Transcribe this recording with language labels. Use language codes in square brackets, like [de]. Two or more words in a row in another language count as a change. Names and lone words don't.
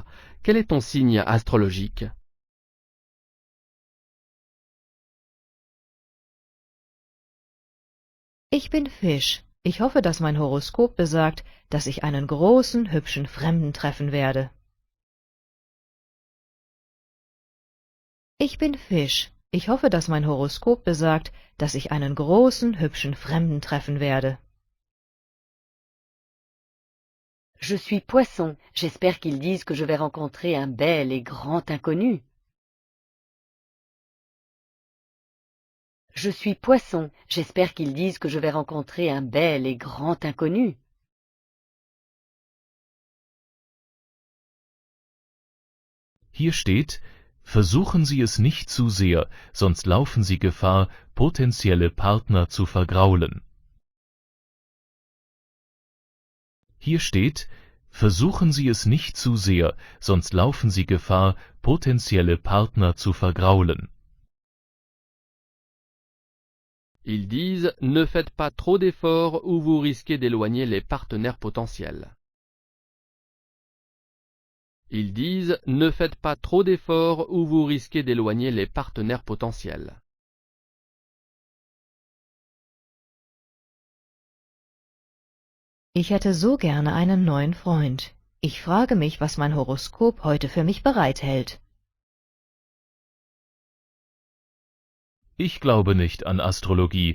[fr] Quel est ton signe astrologique? [de] Ich bin Fisch. Ich hoffe, dass mein Horoskop besagt, dass ich einen großen, hübschen Fremden treffen werde. Ich bin Fisch. Ich hoffe, dass mein Horoskop besagt, dass ich einen großen, hübschen Fremden treffen werde. [fr] Je suis Poisson. J'espère qu'ils disent que je vais rencontrer un bel et grand inconnu. Je suis Poisson. J'espère qu'ils disent que je vais rencontrer un bel et grand inconnu. [de] Hier steht, versuchen Sie es nicht zu sehr, sonst laufen Sie Gefahr, potenzielle Partner zu vergraulen. Hier steht, versuchen Sie es nicht zu sehr, sonst laufen Sie Gefahr, potenzielle Partner zu vergraulen. [fr] Ils disent « Ne faites pas trop d'efforts ou vous risquez d'éloigner les partenaires potentiels ». Ils disent « Ne faites pas trop d'efforts ou vous risquez d'éloigner les partenaires potentiels ». [de] Ich hätte so gerne einen neuen Freund. Ich frage mich, was mein Horoskop heute für mich bereithält. Ich glaube nicht an Astrologie.